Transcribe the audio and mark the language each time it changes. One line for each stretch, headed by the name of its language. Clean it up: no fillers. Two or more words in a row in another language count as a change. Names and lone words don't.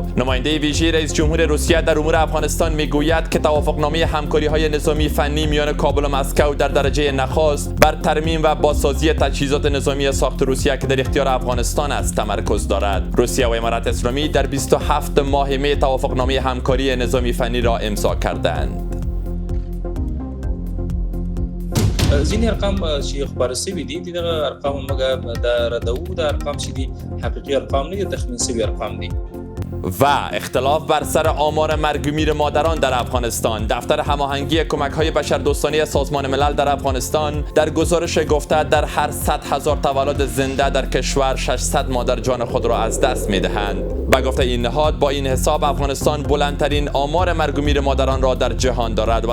Persian: نماینده ویژه رئیس جمهور روسیه در امور افغانستان میگوید که توافقنامه همکاری‌های نظامی فنی میان کابل و مسکو در درجه نخست بر ترمیم و بازسازی تجهیزات نظامی ساخت روسیه که در اختیار افغانستان است تمرکز دارد. روسیه و امارات اسلامی در 27 ماه می توافقنامه همکاری نظامی فنی را امضا کردند.
Pashto: ځینې ارقام چې خبر شوي دي دغه ارقام موږ د ردو د ارقام چې دي حقیقي ارقام نه دي، تخمین شوي ارقام دي.
Persian: و اختلاف بر سر آمار مرگ و میر مادران در افغانستان. دفتر هماهنگی کمک‌های بشردوستانه سازمان ملل در افغانستان در گزارش گفته در هر 100,000 تولد زنده در کشور 600 مادر جان خود را از دست می‌دهند. به گفته این نهاد با این حساب افغانستان بلندترین آمار مرگ و میر مادران را در جهان دارد.